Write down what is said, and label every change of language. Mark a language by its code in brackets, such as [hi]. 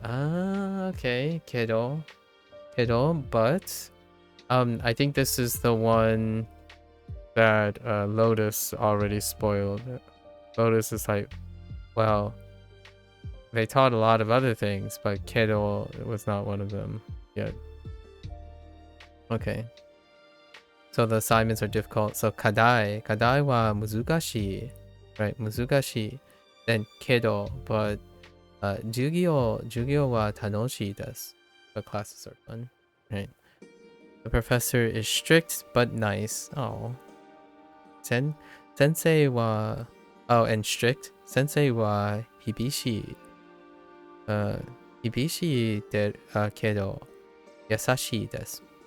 [en] Ah, okay. Kedo, but I think this is the one that Lotus already spoiled. Lotus is like, well, they taught a lot of other things, but Kedo was not one of them yet. Okay. So the assignments are difficult. [ja] So kadai wa muzukashi, right? Muzukashi. [en] Then kedo, but [ja] 授業は楽しいです. [en] The classes are fun, right? The professor is strict but nice. Oh. [ja] Sensei wa, [en] oh, and strict. [ja] Sensei wa hibishi. Hibishi de kedo yasashii desu.